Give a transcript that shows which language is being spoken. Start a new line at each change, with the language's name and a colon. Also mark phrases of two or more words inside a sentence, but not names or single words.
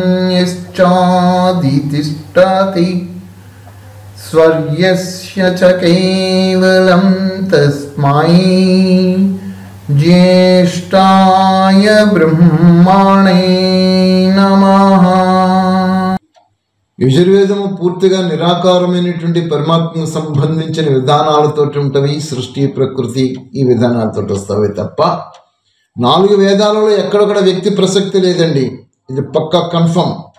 Sanskrit: यश्चादितिष्ठति स्वर्यस्य च केवलं तस्मै ज्येष्ठाय ब्रह्मणे नमः।
Telugu: యజుర్వేదము పూర్తిగా నిరాకారమైనటువంటి పరమాత్మకు సంబంధించిన విధానాలతో ఉంటవి. సృష్టి, ప్రకృతి ఈ విధానాలతో వస్తావే తప్ప 4 వేదాలలో ఎక్కడొక్కడ వ్యక్తి ప్రసక్తి లేదండి. ఇది పక్కా కన్ఫర్మ్.